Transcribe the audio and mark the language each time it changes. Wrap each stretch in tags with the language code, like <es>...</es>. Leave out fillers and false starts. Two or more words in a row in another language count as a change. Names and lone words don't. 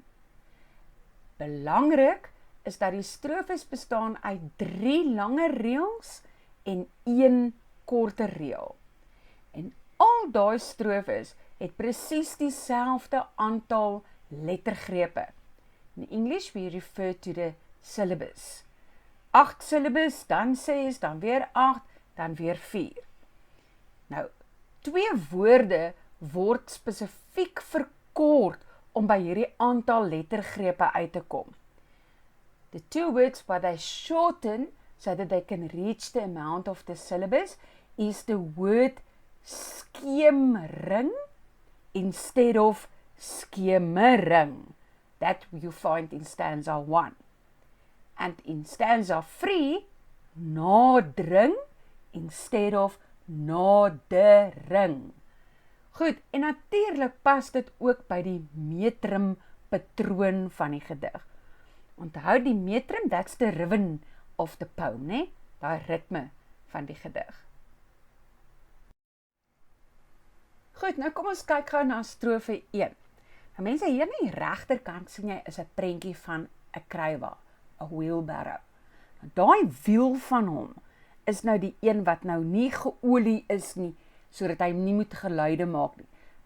<af>Belangrik is dat die strofes bestaan uit 3 langer reëls en 1 korter reël. En al daai strofes het presies dieselfde aantal lettergrepe.</af> <en>In English we refer to the syllabus. 8 syllabus,</en> <af>dan 6, dan weer 8, dan weer 4. Nou, 2 woorde word spesifiek verkort om by hierdie aantal lettergrepe uit te kom.</af> <en>The 2 words what they shorten so that they can reach the amount of the syllabus is the word skemering instead of skemering. That you find in stanza 1. And in stanza 3, nadering instead of nadering.</en> <af>Goed, en natuurlik pas dit ook by die metrum patroon van die gedig. Onthou die metrum,</af> <en>that's the rhythm of the poem,</en> <af>né? Daai ritme van die gedig. Goed, nou kom ons kyk gou na strofe 1. Nou mense, hier aan die regterkant sien jy is 'n prentjie van 'n kruiwa, 'n wheelbarrow. Nou daai wiel van hom is nou die een wat nou nie geolie is nie, sodat hy nie moet geluide maak nie.</af>